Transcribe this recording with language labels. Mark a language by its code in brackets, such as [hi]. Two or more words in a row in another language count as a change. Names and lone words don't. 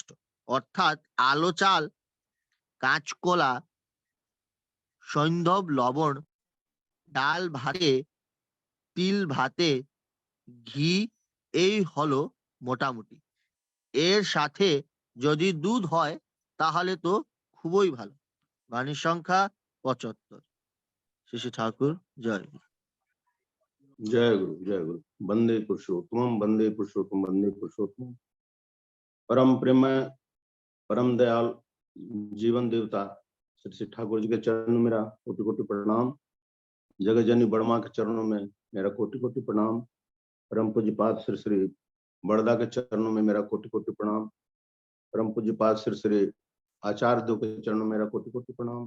[bn] অর্থাৎ আলো চাল, কাঁচকলা, সৈন্ধব লবণ, ডাল ভাতে, তিল ভাতে, ঘি, এই হলো মোটামুটি। এর সাথে যদি দুধ হয় তাহলে তো খুবই ভালো। বাণী সংখ্যা 75। শ্রী শ্রী ঠাকুর জয়। [hi] जय गुरु। [sa] वंदे पुरुषोत्तम, वंदे पुरुषोत्तम, वंदे पुरुषोत्तम। [hi] परम प्रेम, परम दयाल जीवन देवता श्री श्री ठाकुर जी के चरणों में मेरा कोटि कोटि प्रणाम। जगत जननी बड़मा के चरणों में मेरा कोटि कोटि प्रणाम। परम पूज्यपाद श्री श्री बड़दा के चरणों में मेरा कोटि कोटि प्रणाम। परम पूज्यपाद श्री श्री आचार्य देव के चरणों में मेरा कोटि कोटि प्रणाम।